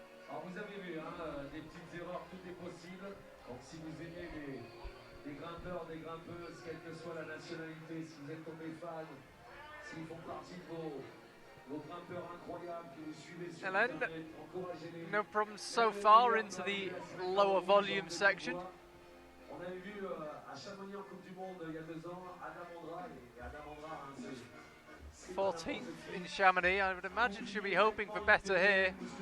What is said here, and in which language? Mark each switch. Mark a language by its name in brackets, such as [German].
[French] Alors vous avez vu, hein, des petites erreurs, tout est possible. Donc si vous aimez des grimpeurs, des grimpeuses, quelle que soit la nationalité, si vous êtes tombé fan, s'ils font partie de vos grimpeurs incroyables que vous suivez sur Internet, encouragez-les. [English] No problems so far into the lower volume section. [French] On avait vu à Chamonix en Coupe du Monde il y a 2 ans, Adam Ondra, et Adam Ondra, hein, [English] 14th in Chamonix. I would imagine she'll be hoping for better here.